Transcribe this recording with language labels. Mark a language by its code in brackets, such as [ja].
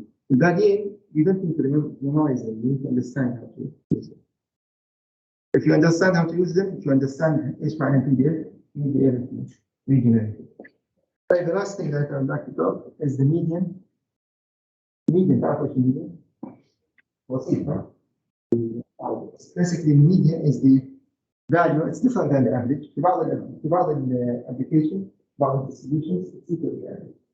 [en] الباقيين you don't need to memorize them, you need to understand how to use them. If you understand how to use them, if you understand ايش معنى PDF, you will be able to regenerate it. طيب the last thing that I would like to talk is the median. [ar] Median تعرفوا ايش median؟ وظيفة. [en] Basically the median is the value, it's different than the average. في بعض ال application, بعض ال distributions, it's equal to the average.